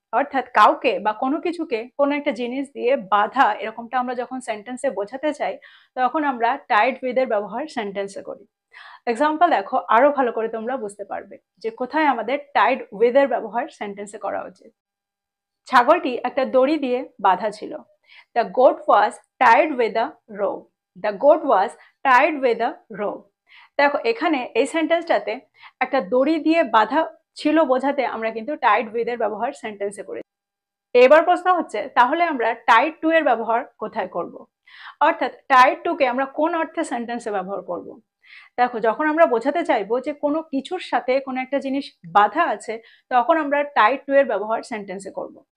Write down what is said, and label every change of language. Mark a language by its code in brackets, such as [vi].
[bn] অর্থাৎ কাউকে বা কোনো কিছুকে কোনো একটা জিনিস দিয়ে বাঁধা, এরকমটা আমরা যখন সেন্টেন্সে বোঝাতে চাই তখন আমরা টাইড উইথ এর ব্যবহার সেন্টেন্সে করি। এক্সাম্পল দেখো, আরো ভালো করে তোমরা বুঝতে পারবে যে কোথায় আমাদের টাইড উইথ এর ব্যবহার সেন্টেন্সে করা উচিত। ছাগলটি একটা দড়ি দিয়ে বাঁধা ছিল। [en] The goat was tied with a rope. The goat was tied with a rope. [bn] দেখো, এখানে এই সেন্টেন্সটাতে একটা দড়ি দিয়ে বাঁধা ছিল বোঝাতে আমরা কিন্তু টাইড উইথ এর ব্যবহার সেন্টেন্সে করি। এবার প্রশ্ন হচ্ছে, তাহলে আমরা টাইড টু এর ব্যবহার কোথায় করব? অর্থাৎ টাইড টু কে আমরা কোন অর্থে সেন্টেন্সে ব্যবহার করব? দেখো, যখন আমরা বোঝাতে চাইবো যে কোনো কিছুর সাথে কোনো একটা জিনিস বাঁধা আছে, তখন আমরা টাইড টু এর ব্যবহার সেন্টেন্সে করব।